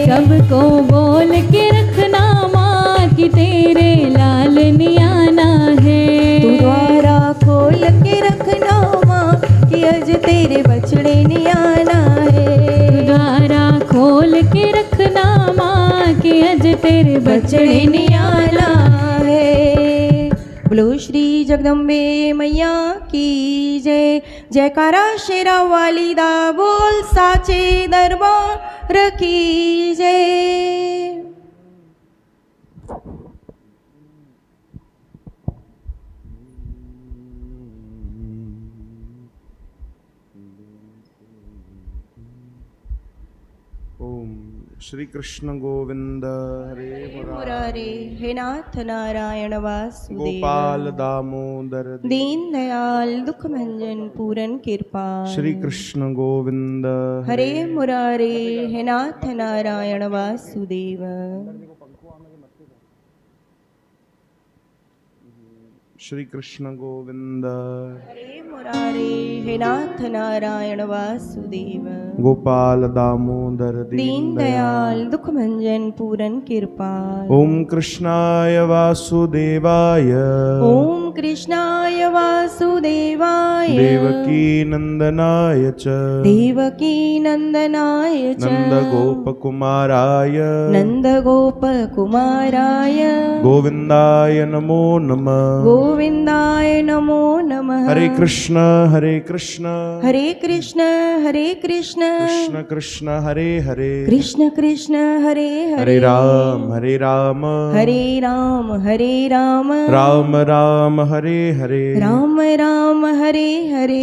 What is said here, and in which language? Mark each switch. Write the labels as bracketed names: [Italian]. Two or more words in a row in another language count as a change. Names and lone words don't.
[Hindi] सबको बोल के रखना माँ कि तेरे लाल नहीं आना है। तू द्वारा खोल के रखना माँ कि अज तेरे बछड़े नहीं आना है। द्वारा खोल के रखना माँ कि अज तेरे बछड़े नहीं आना है। बोलो श्री जगदम्बे मैया की जय। [Punjabi] ਜੈਕਾਰਾ ਸ਼ੇਰਾਂ ਵਾਲੀ ਦਾ ਬੋਲ [Hindi] साचे दरबार की जय। [Sanskrit] ओम श्री कृष्ण गोविंद हरे मुरारे हे नाथ नारायण वासुदेव। गोपाल दामोदर [Hindi] दीन दयाल दुख भंजन पूरन कृपा। [Sanskrit] श्री कृष्ण गोविंद हरे मुरारे हे नाथ नारायण वासुदेव। श्री कृष्ण गोविंद हरे मुरारे हे नाथ नारायण वासुदेव। गोपाल दामोदर [Hindi] दीन दयाल दुख भंजन पूरन कृपा। [Sanskrit] ओम कृष्णाय वासुदेवाय ओम कृष्णाय वासुदेवाय देवकी नंदनाय च देवकी नंदनाय च नंद गोप कुमाराय नंद गोप कुमाराय गोविंदाय नमो नमः। गोविंदाय नमो नमः। हरे कृष्ण हरे कृष्ण हरे कृष्ण हरे कृष्ण कृष्ण कृष्ण हरे हरे कृष्ण कृष्ण हरे हरे राम हरे राम हरे राम हरे राम राम राम हरे हरे राम राम हरे हरे।